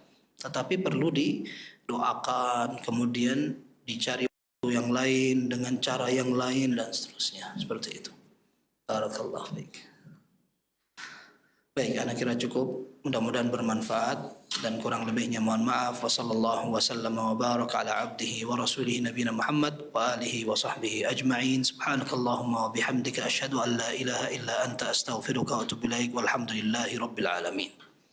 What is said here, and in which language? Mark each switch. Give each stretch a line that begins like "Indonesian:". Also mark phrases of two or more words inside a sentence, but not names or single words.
Indonesian: Tetapi perlu didoakan, kemudian dicari waktu yang lain dengan cara yang lain dan seterusnya. Seperti itu.
Arabic: بارك الله فيك.
Indonesian: Baik, anak kira cukup. Mudah-mudahan bermanfaat dan kurang lebihnya mohon maaf.
Arabic: وصلى الله وسلم وبارك على عبده ورسوله نبينا محمد وعلى آله وصحبه أجمعين. سبحانك اللهم وبحمدك أشهد أن لا إله إلا أنت أستغفرك وأتوب إليك. والحمد لله رب العالمين.